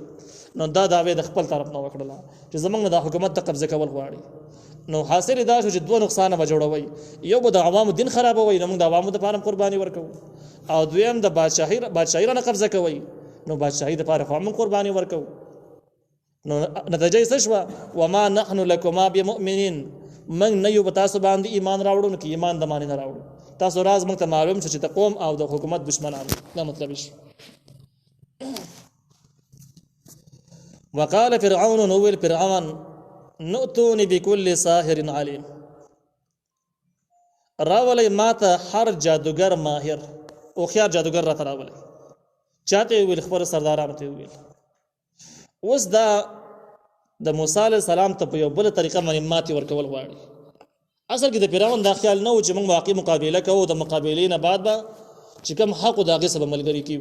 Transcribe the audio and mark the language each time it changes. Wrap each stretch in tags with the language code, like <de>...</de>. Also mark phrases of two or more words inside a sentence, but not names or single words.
<ps>نو دا دعوی د خپل طرف نه وکړله چې زمونږ نه د حکومت ته قبضه کول غواړي. نو حاصل دا شو چې دوه نقصانه به جوړوي، یو به د عوامو دین خرابوي، نو موږ د عوامو دپاره قرباني ورکوو، او دویم د بادشاهي رانه قبضه کوي، نو بادشاهي دپاره خو موږ قرباني ورکوو. نو نتیجه یې څه شوه؟</ps> <ar>وما نحن لکما بمؤمنین،</ar> <ps>موږ نه یو په تاسو باندې ایمان راوړو، که ایمان د مانې نه راوړو. تاسو راز موږ ته معلوم شو چې د قوم او د حکومت دشمنان. دا مطلب شو.</ps> <ar>وقال فرعون،</ar> <ps>نوویل فرعون،</ps> <ar>نؤتونی بكل ساحر علیم،</ar> <ps>راولی ما ته هر جادوگر ماهر او خیار جادوگر را ته راولی. چاته ویل؟ خبر سردارانو ته ویل. اوس دا د موسی</ps> <ar>علیه السلام</ar> <ps>ته په یو بل طریقه باندې ماتې ورکول غواړي. اصل کې د فرعون دا خیال نه و چې موږ واقعي مقابله کوو، د مقابلې نه بعد به چې کوم حق و د هغې سره به ملګري کېږو.</ps>